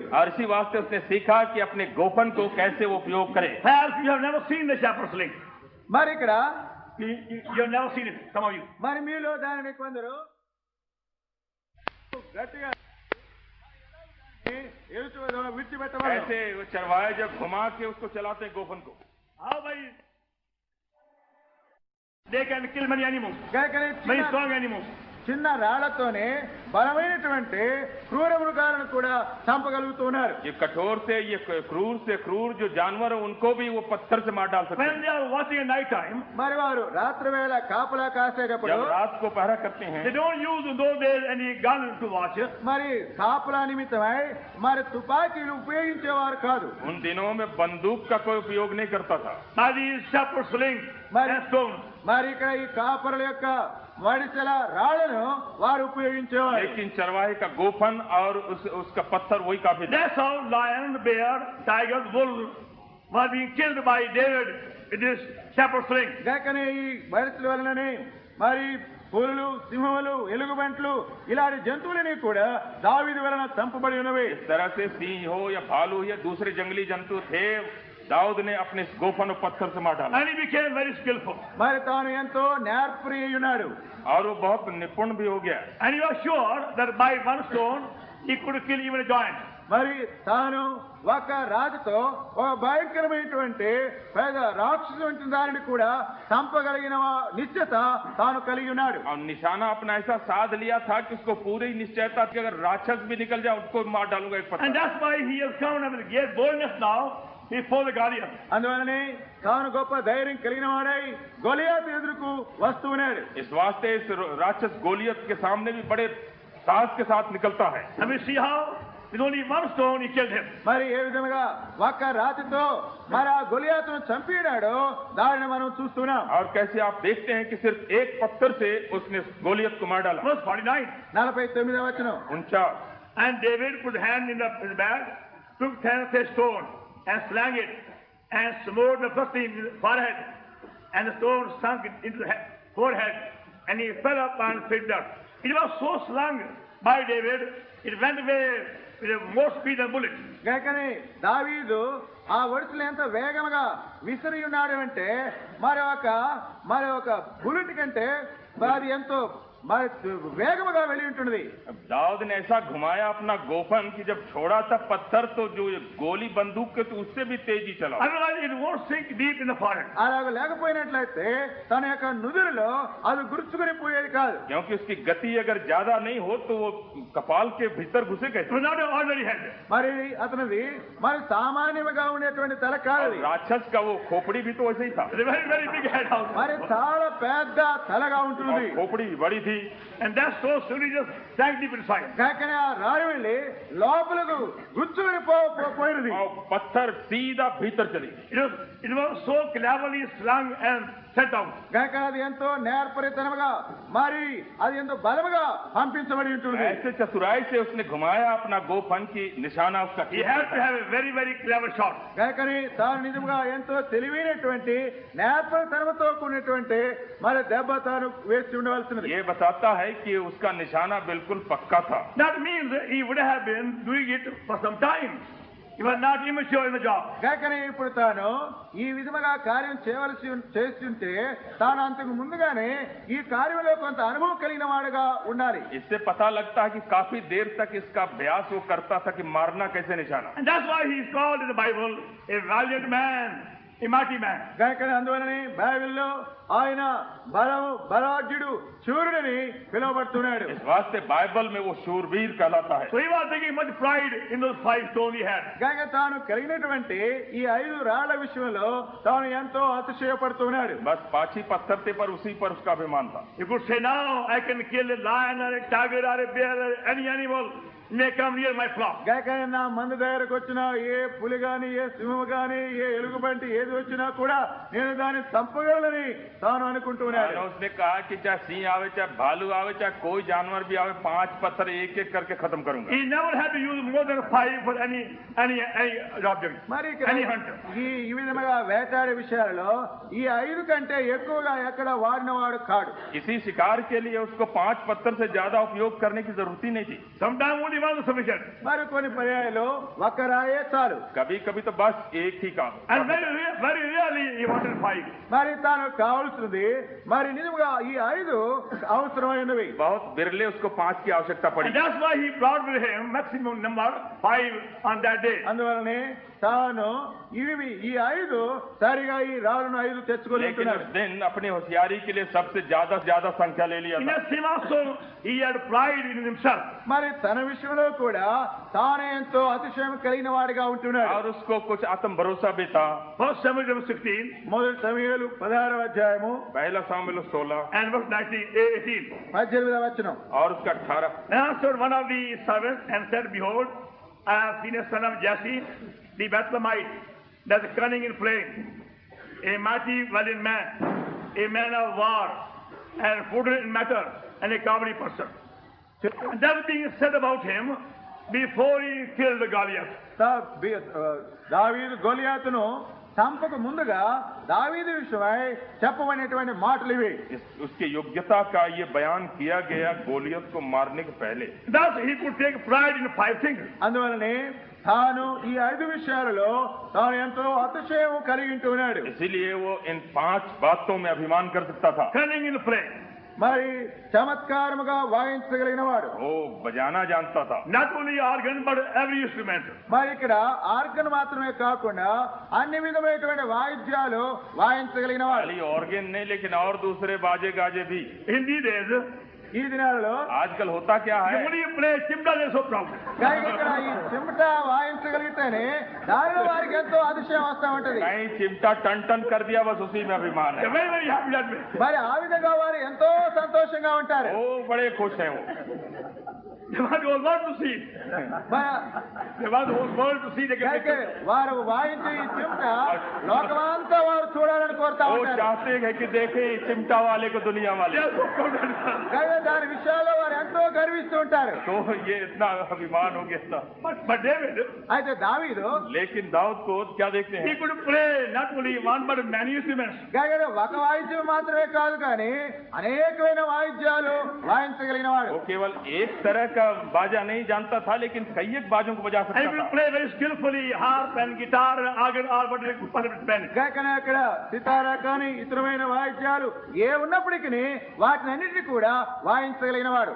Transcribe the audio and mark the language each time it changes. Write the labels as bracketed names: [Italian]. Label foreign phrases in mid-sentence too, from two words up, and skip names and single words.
[Hindi] और इसी वास्ते उसने सीखा कि अपने गोपन को कैसे वो उपयोग करे. [English] Perhaps you have never seen the shepherd's sling. [Telugu] మరి ఇక్కడ [English] You have never seen it, some of you. [Telugu] మరి మీలో దానిని కొందరు గట్టిగా విడిచిపెట్టమని [Hindi] ऐसे वो चरवाहे जब घुमा के उसको चलाते हैं गोफन को, [English] How by they can kill many animals, [Telugu] గాయకనే [English] many strong animals. [Telugu] చిన్న రాళ్లతోనే బలమైనటువంటి క్రూర మృగాలను కూడా చంపగలుగుతున్నారు. [Hindi] ये कठोर से क्रूर जो जानवर है उनको भी वो पत्थर से मार डाल सकते [English] When [Hindi] हैं. [English] they are watching at night time, [Telugu] మరి వారు రాత్రి వేళ కాపలా కాసేటప్పుడు [Hindi] जब रात को पहरा करते [English] they [Hindi] हैं [English] don't use in those days any gun to watch. [Telugu] మరి కాపలా నిమిత్తమై మరి తుపాకీలు ఉపయోగించేవారు కాదు. [Hindi] उन दिनों में बंदूक का कोई उपयोग नहीं करता था. [English] By these shepherd slings and stones. [Telugu] మరి ఇక్కడ ఈ కాపరుల యొక్క వడిసెల రాళ్లను వారు ఉపయోగించేవారు. [Hindi] लेकिन चरवाहे का गोफन और उसका पत्थर वही काफी था. [English] That's how lion, bear, tigers, wolves were being killed by David with this shepherd sling. [Telugu] గాకనే ఈ వడిసెల వలననే మరి పులులు, సింహములు, ఎలుగుబంట్లు ఇలాంటి జంతువులని కూడా దావీదు వలన చంపబడి ఉన్నవి. [Hindi] इस तरह से सिंह हो या भालू या दूसरे जंगली जंतु थे, दाऊद ने अपने गोफन और पत्थर से मार डाला. [English] And he became very skillful. [Telugu] మరి తాను ఎంతో నేర్పరి ఉన్నాడు. [Hindi] और वो बहुत निपुण भी हो गया. [English] And he was sure that by one stone he could kill even a giant. [Telugu] మరి తాను ఒక రాజుతో ఒక భయంకరమైనటువంటి పేద రాక్షసు వంటి దానిని కూడా చంపగలిగిన నిశ్చయత తాను కలిగి ఉన్నాడు. [Hindi] और निशाना अपना ऐसा साध लिया था कि उसको पूरी निश्चयता थी, अगर राक्षस भी निकल जाए उसको मार डालूंगा एक [English] And [Hindi] पत्थर. [English] that's why he has come with great boldness now before the Goliath. [Telugu] అందువలనే తాను గొప్ప ధైర్యం కలిగిన వాడై గొలియాతు ఎదురుకు వస్తూ ఉన్నాడు. [Hindi] इस वास्ते इस राक्षस गोलियत के सामने भी बड़े साहस के साथ निकलता है. [English] And we see how with only one stone he killed him. [Telugu] మరి ఏ విధముగా ఒక్క రాతితో మరి ఆ గొలియాతును చంపినాడో దానిని మనం చూస్తున్నాం. [Hindi] और कैसे आप देखते हैं कि सिर्फ एक पत्थर से उसने गोलियत को मार डाला. [English] Verse 49. [Telugu] 49వ వచనం. 49. [English] And David put hand in the bag, took 10 of a stone and slang it and smote the first in the forehead, and the stone sunk into the forehead, and he fell up and fell down. It was so slung by David, it went away with a more speed than bullet. [Telugu] గాకనే దావీదు ఆ వడిసెలు ఎంత వేగంగా విసిరి ఉన్నాడు అంటే మరి ఒక బుల్లెట్ కంటే అది ఎంతో మరి వేగముగా వెళ్ళి ఉంటున్నది. [Hindi] दाऊद ने ऐसा घुमाया अपना गोफन कि जब छोड़ा था पत्थर तो जो गोली बंदूक के तो उससे भी तेजी चला. [English] Otherwise, it won't sink deep in the forehead. [Telugu] అలాగ లేకపోయినట్లయితే తన యొక్క నుదురులో అది గుర్చుకుని పోయేది కాదు. [Hindi] क्योंकि उसकी गति अगर ज्यादा नहीं हो तो वो कपाल के भीतर घुसे [English] It [Hindi] कैसे. [English] was not an ordinary head. [Telugu] మరి అతనిది మరి సామాన్యంగా ఉండేటువంటి తల కాదు. [Hindi] और राक्षस का वो खोपड़ी भी तो वैसे ही था. [English] It's a very, very big head also. [Telugu] మరి చాలా పెద్ద తలగా ఉంటుంది. [Hindi] और खोपड़ी बड़ी थी. [English] And that stone slowly just sank deep inside. [Telugu] కాకనే ఆ రాయి వెళ్ళి లోపలకు గుచ్చుకుని పోయినది. [Hindi] और पत्थर सीधा भीतर चली. [English] It was so cleverly slung and set out. [Telugu] కాకనే అది ఎంతో నేర్పరితనముగా మరి అది ఎంతో బలముగా పంపించబడి ఉంటుంది. [Hindi] ऐसे चतुराई से उसने घुमाया अपना गोफन की निशाना उसका. [English] He had to have a very, very clever shot. [Telugu] కాకనే తాను నిజంగా ఎంతో తెలివైనటువంటి నేర్పరితనముతో కూడినటువంటి మరి దెబ్బ తాను వేసి ఉండవలసినది. [Hindi] ये बताता है कि उसका निशाना बिल्कुल पक्का था. [English] That means he would have been doing it for some time. He was not immature in the job. [Telugu] కాకనే ఇప్పుడు తాను ఈ విధముగా కార్యం చేస్తుంటే తాను అంతకు ముందుగానే ఈ కార్యంలో కొంత అనుభవం కలిగిన వాడుగా ఉండాలి. [Hindi] इससे पता लगता है कि काफी देर तक इसका अभ्यास वो करता था कि मारना कैसे निशाना. [English] And that's why he is called in the Bible a valiant man, a mighty man. [Telugu] కాకనే అందువలనే బైబిల్లో ఆయన బలాఢ్యుడు శూరుడని పిలువబడుతున్నాడు. [Hindi] इस वास्ते बाइबल में वो शूरवीर कहलाता है. [English] So he was taking much pride in those 5 stones he had. [Telugu] కాక తాను కలిగినటువంటి ఈ 5 రాళ్ల విషయంలో తాను ఎంతో అతిశయపడుతున్నాడు. [Hindi] बस 5 ही पत्थर थे पर उसी पर उसका अभिमान था. [English] You could say, now I can kill a lion or a tiger or a bear or any animal may come near my flock. [Telugu] కాక నా మంద దగ్గరకు వచ్చిన ఏ పులి గాని ఏ సింహం గాని ఏ ఎలుగుబంటి ఏది వచ్చినా కూడా నేను దాన్ని చంపగలనని తాను అనుకుంటున్నాడు. [Hindi] उसने कहा कि चाहे सिंह आवे चाहे भालू आवे चाहे कोई जानवर भी आवे 5 पत्थर एक एक करके खत्म करूंगा. [English] He never had to use more than 5 for any object, [Telugu] మరి [English] any hunter. [Telugu] ఈ విధముగా వేటాడే విషయాలలో ఈ 5 కంటే ఎక్కువగా ఎక్కడ వాడినవాడు కాడు. [Hindi] किसी शिकार के लिए उसको 5 पत्थर से ज्यादा उपयोग करने की जरूरत ही नहीं थी. [English] Sometimes only one is sufficient. [Telugu] మరి కొన్ని పర్యాయాలు ఒక్క రాయే చాలు. [Hindi] कभी कभी तो बस एक ही काम. [English] And very rarely he wanted 5. [Telugu] మరి తాను కావాల్సినది మరి నిజంగా ఈ 5 అవసరమైనవి. [Hindi] बहुत बिरले उसको 5 की आवश्यकता पड़ी. [English] And that's why he brought with him maximum number 5 on that day. [Telugu] అందువలనే తాను ఈ 5 సరిగా ఈ రాళ్ళను 5 తెచ్చుకొని [Hindi] लेकिन [Telugu] ఉంటున్నాడు. [Hindi] उस दिन अपनी होशियारी के लिए सबसे ज्यादा संख्या ले लिया [English] In [Hindi] था. [English] the same also, he had pride in himself. [Telugu] మరి తన విషయంలో కూడా తానే ఎంతో అతిశయం కలిగిన వాడిగా ఉంటున్నాడు. [Hindi] और उसको कुछ आत्म भरोसा भी था. [English] 1 Samuel 16 [Telugu] మొదటి సమూయేలు 16వ అధ్యాయము [Hindi] पहला सामुएल 16 [English] and verse 18. [Telugu] 18వ వచనం. [Hindi] और उसका 18. [English] Then answered one of the servants and said, Behold, I have seen a son of Jesse, the Bethlehemite, that is cunning in playing, a mighty valiant man, a man of war, and prudent in matter, and a comely person. And that being said about him, before he killed Goliath. [Telugu] దావీదు గొలియాతును చంపక ముందుగా దావీదు విషయమై చెప్పబడినటువంటి మాటలు ఇవి. [Hindi] उसकी योग्यता का ये बयान किया गया गोलियत को मारने के पहले. [English] Thus he could take pride in 5 things. [Telugu] అందువలనే తాను ఈ 5 విషయాలలో తాను ఎంతో అతిశయం కలిగి ఉంటున్నాడు. [Hindi] इसीलिए वो इन 5 बातों में अभिमान कर सकता था. [English] Cunning in play. [Telugu] మరి చమత్కారముగా వాయించగలిగిన వాడు. [Hindi] वो बजाना जानता था. [English] Not only organ but every instrument. [Telugu] మరి ఇక్కడ ఆర్గన్ మాత్రమే కాకుండా అన్ని విధమైనటువంటి వాయిద్యాలు వాయించగలిగిన వాడు. [Hindi] खाली ऑर्गन नहीं लेकिन और दूसरे बाजे गाजे भी. [English] In these days, [Telugu] ఈ దినాలలో [Hindi] आजकल होता क्या है? [English] when you play chimta, they are so proud. [Telugu] కానీ ఇక్కడ ఈ చెమట వాయించగలిగితేనే దానిలో వారికి ఎంతో అతిశయం వస్తూ ఉంటది. [Hindi] कहीं चिमटा टन टन कर दिया बस उसी में अभिमान [English] They [Hindi] है. [English] are very, very happy that way. [Telugu] మరి ఆ విధంగా వారు ఎంతో సంతోషంగా ఉంటారు. [Hindi] वो बड़े खुश हैं वो. [English] They want the whole world to see. They want the whole world to see. They can [Telugu] అయితే వారు వాయించే ఈ చెమట లోకమంతా వారు చూడాలని కోరుతా [Hindi] वो [Telugu] ఉంటారు. [Hindi] चाहते हैं कि देखे चिमटा वाले को दुनिया [English] They [Hindi] वाले. [English] are so proud. [Telugu] కానీ దాని విషయాల్లో వారు ఎంతో గర్విస్తూ ఉంటారు. [Hindi] तो ये इतना अभिमान हो गया था. [English] But David, [Telugu] అయితే దావీదు [Hindi] लेकिन दाऊद को क्या देखते [English] he [Hindi] हैं? [English] could play not only one but many instruments. [Telugu] కానీ ఒక వాయిద్యం మాత్రమే కాదు కానీ అనేకమైన వాయిద్యాలు వాయించగలిగిన వాడు. [Hindi] वो केवल एक तरह का बाजा नहीं जानता था लेकिन कई एक बाजों को बजा [English] And he [Hindi] सकता [English] could [Hindi] था. [English] play very skillfully harp and guitar and organ or whatever it meant. [Telugu] కానీ అక్కడ సితారా కానీ ఇతరమైన వాయిద్యాలు ఏ ఉన్నప్పటికీ వాటిని అన్నింటినీ కూడా వాయించగలిగిన వాడు.